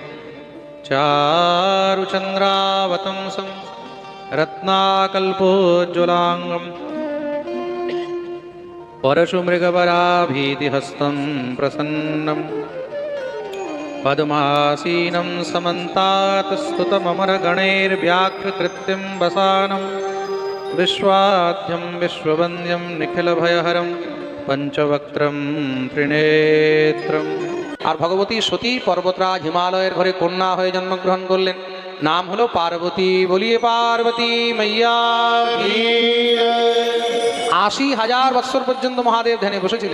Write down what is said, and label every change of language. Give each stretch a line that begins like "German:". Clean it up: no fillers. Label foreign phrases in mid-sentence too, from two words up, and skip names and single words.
Sanskrit: চারুচন্দ্রাবতংসম রত্নাকল্পোজ্জ্বলাঙ্গম পরশুমৃগবরাভীতিহস্तं প্রসন্नं পদ্মাসীनं সমন্তাत् स्तुतममरगणैर्व्याघ्रकृत्यं वसानं विश्वाद्यं विश्ववन्द्यं निखिलभयहरं পঞ্চবক্ত্রম ত্রিনেত্রম।
Bangla: আর ভগবতী সতী পর্বতরাজ হিমালয়ের ঘরে কন্যা হয়ে জন্মগ্রহণ করলেন, নাম হলো পার্বতী। বলিয়ে পার্বতী মাইয়া। ৮০,০০০ বৎসর পর্যন্ত মহাদেব ধ্যানে বসেছিলেন।